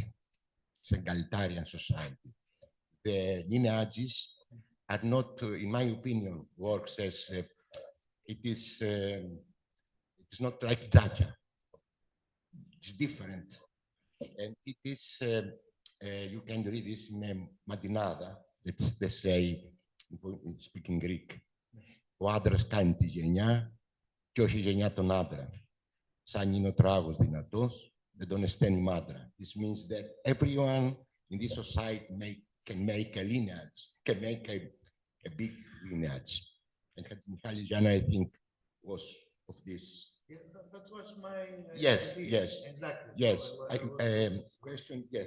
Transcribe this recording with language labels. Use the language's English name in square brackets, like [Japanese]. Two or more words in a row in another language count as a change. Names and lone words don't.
[English] It's an egalitarian society. The lineages are not, in my opinion, works as it is not like Jaja. It's different. And it is, you can read this in Madinada, they say, speaking Greek, [Greek] ο άντρας κάνει τη γενιά και όχι η γενιά τον άντρα. Σαν είναι ο τράγος δυνατός, δεν τον αισθάνει μάντρα. [English] This means that everyone in this society can make a lineage, can make a big lineage. And Michael Jana, I think, was of this. Yeah, that was my Yes, idea. yes, Exactly. yes. Question, yes.